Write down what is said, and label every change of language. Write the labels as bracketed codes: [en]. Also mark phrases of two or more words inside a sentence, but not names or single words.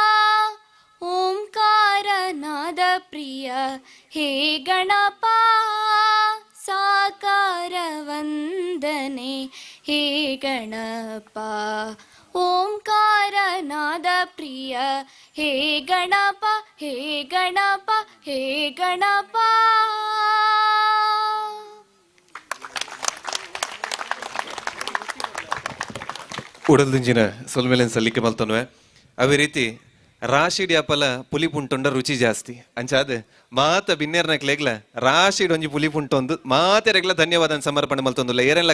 [kn] ಓಂಕಾರ ನಾದ ಪ್ರಿಯ ಹೇ ಗಣಪ ಸಾಕಾರ ವಂದನೆ ಹೇ ಗಣಪ ಓಂಕಾರ ನಾದ ಪ್ರಿಯ ಹೇ ಗಣಪ ಹೇ ಗಣಪ ಹೇ ಗಣಪ. [tcy] ಉಡಲ್ದಿಂಜಿನ ಸೊಲ್ಮೇಲೆ ಸಲ್ಲಿಕೆ ಮಲ್ತನ್ವೆ ಅವೇ ರೀತಿ ರಾಶಿಡ್ ಯಾಪಲ ಪುಲಿ ಪುಂಟೊಂಡ ರುಚಿ ಜಾಸ್ತಿ ಅಂಚಾದ ಮಾತ ಬಿನ್ನೇರ್ನಕ್ಲೆಗ್ಲ ರಾಶಿಡ್ ಒಂಜಿ ಪುಲಿ ಪುಂಟೊಂದು ಮಾತೆರೆಗ್ಲ ಧನ್ಯವಾದ ಸಮರ್ಪಣೆ ಮಲ್ತೊಂದುಲ್ಲ ಏರೆಲ್ಲ